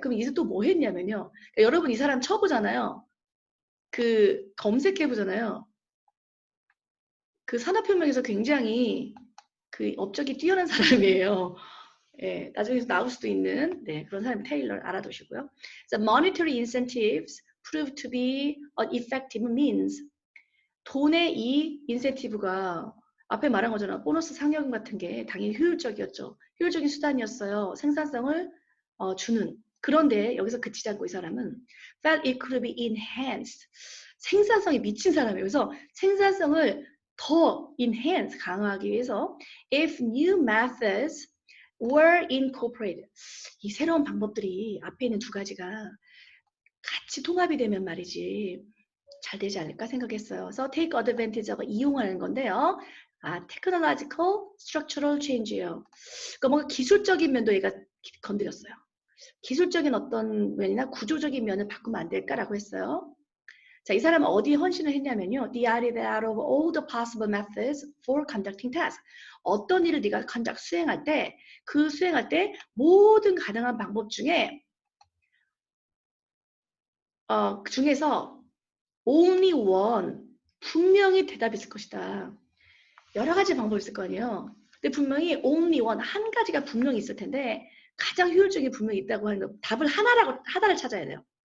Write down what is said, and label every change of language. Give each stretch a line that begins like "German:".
Korean: 그럼 이제 또 뭐 했냐면요. 그러니까 여러분 이 사람 쳐보잖아요. 그 검색해보잖아요. 그 산업혁명에서 굉장히 그 업적이 뛰어난 사람이에요. 예, 나중에 나올 수도 있는 네, 그런 사람이 테일러 알아두시고요.
English: So, monetary incentives prove to be an effective means.
Korean: 돈의 이 인센티브가 앞에 말한 거잖아. 보너스 상여금 같은 게 당연히 효율적이었죠. 효율적인 수단이었어요. 생산성을 주는. 그런데 여기서 그치지 않고 이 사람은
English: felt it could be enhanced.
Korean: 생산성이 미친 사람이에요. 그래서 생산성을 더
English: enhance,
Korean: 강화하기 위해서
English: if new methods were incorporated.
Korean: 이 새로운 방법들이 앞에 있는 두 가지가 같이 통합이 되면 말이지 잘 되지 않을까 생각했어요. 그래서
English: take advantage
Korean: 하고 이용하는 건데요.
English: technological, structural change예요.
Korean: 그러니까 뭔가 기술적인 면도 얘가 건드렸어요. 기술적인 어떤 면이나 구조적인 면을 바꾸면 안 될까라고 했어요. 자, 이 사람은 어디에 헌신을 했냐면요.
English: The idea out of all the possible methods for conducting tasks.
Korean: 어떤 일을 네가 수행할 때, 그 수행할 때 모든 가능한 방법 중에 중에서
English: only one,
Korean: 분명히 대답이 있을 것이다. 여러 가지 방법이 있을 거 아니에요. 근데 분명히
English: only one,
Korean: 한 가지가 분명히 있을 텐데 가장 효율적인 분명히 있다고 하는 거, 답을 하나를 찾아야 돼요.